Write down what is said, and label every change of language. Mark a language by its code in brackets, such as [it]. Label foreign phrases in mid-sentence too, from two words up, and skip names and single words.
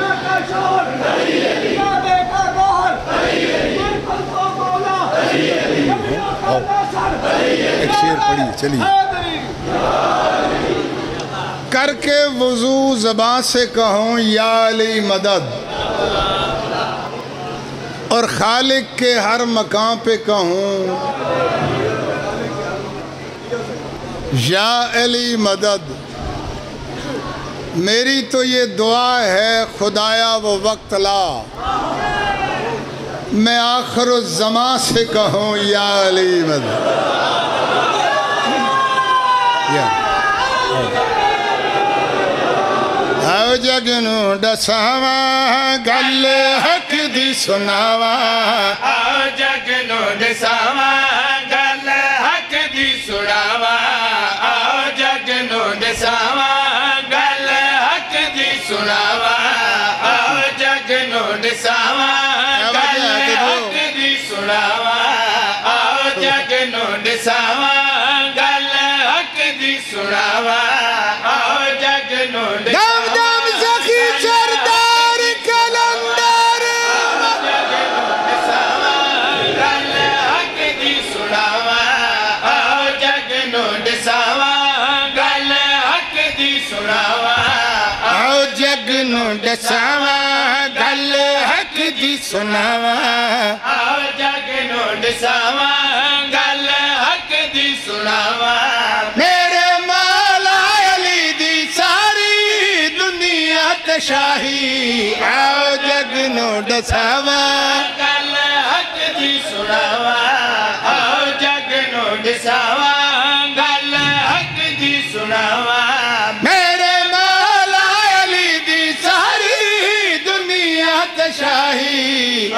[ur] ایک شعر پڑھی چلیے کر کے وضو زبان سے کہوں یا علی مدد اور اور خالق کے ہر مقام پہ کہوں یا علی مدد. میری تو یہ دعا ہے خدایا وہ وقت لا میں آخر الزمان سے کہوں یا علی مدد. [pa] او جگ نو دساواں گل حق دی سناواں. آؤ جگ نو دساواں گل حق دی سناواں. آؤ جگ نو دساواں گل حق دی سناواں. آؤ جگ نو دساواں گل حق دی سناواں. آؤ جگ نو دساواں گل حق دی سناواں. آؤ جگ نو دم دم سخی سردار کلندر گل حق دی سناواں. آؤ جگ نو دساواں گل حق دی سناواں. او جگ نو دساواں گل حق دی سناواں. آؤ جگ نو دساواں گل حق دی سناواں. میرے مولا علی دی ساری دنیا تے شاہی. او جگ نو دساواں گل حق دی سناواں. آؤ جگ نو دساواں گل حق دی سناواں. میرے مولا علی دی ساری دنیا تے شاہی.